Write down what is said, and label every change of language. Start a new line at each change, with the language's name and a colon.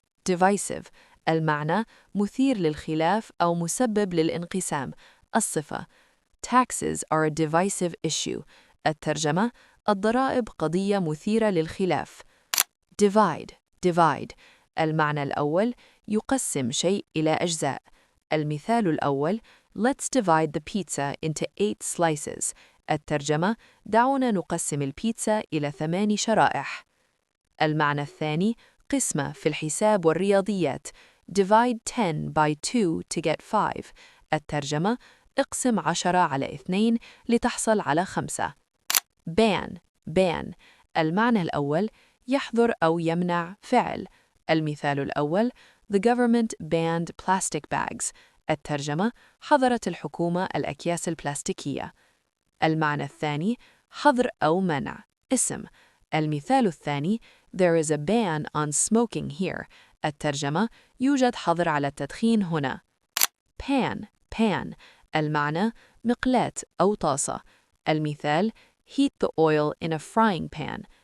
Arabic: divisive المعنى مثير للخلاف أو مسبب للانقسام.
English: الصفة Taxes are a divisive issue.
Arabic: الترجمة الضرائب قضية مثيرة للخلاف. divide المعنى الأول يقسم شيء إلى أجزاء. المثال الأول
English: Let's divide the pizza into 8 slices.
Arabic: الترجمة دعونا نقسم البيتزا إلى 8 شرائح. المعنى الثاني قسمة في الحساب والرياضيات.
English: Divide 10 by 2 to get 5.
Arabic: الترجمة اقسم 10 على 2 لتحصل على 5. ban المعنى الأول يحظر أو يمنع فعل. المثال الأول
English: The government banned plastic bags.
Arabic: الترجمة حظرت الحكومة الأكياس البلاستيكية. المعنى الثاني حظر أو منع اسم. المثال الثاني
English: There is a ban on smoking here.
Arabic: الترجمة يوجد حظر على التدخين هنا. pan المعنى مقلاة أو طاسة.
English: المثال Heat the oil in a frying pan.